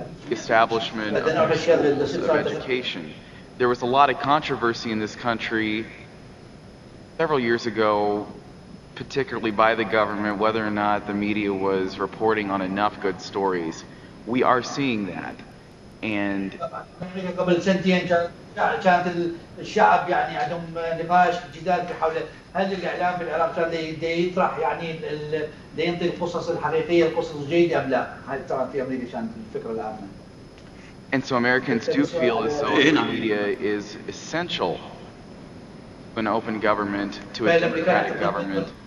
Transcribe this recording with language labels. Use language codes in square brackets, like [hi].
[en] Establishment of schools, of education. There was a lot of controversy in this country several years ago, particularly by the government, whether or not the media was reporting on enough good stories. We are seeing that. And [ar] قبل سنتين كانت الشعب يعني عندهم نقاش جدال حول هل الاعلام في العراق كان يطرح يعني ينطي القصص الحقيقيه القصص الجيده ام لا؟ هاي طبعا في امريكا كانت الفكره العامه. [en] And so Americans do feel as though the media is essential an open government to a democratic government.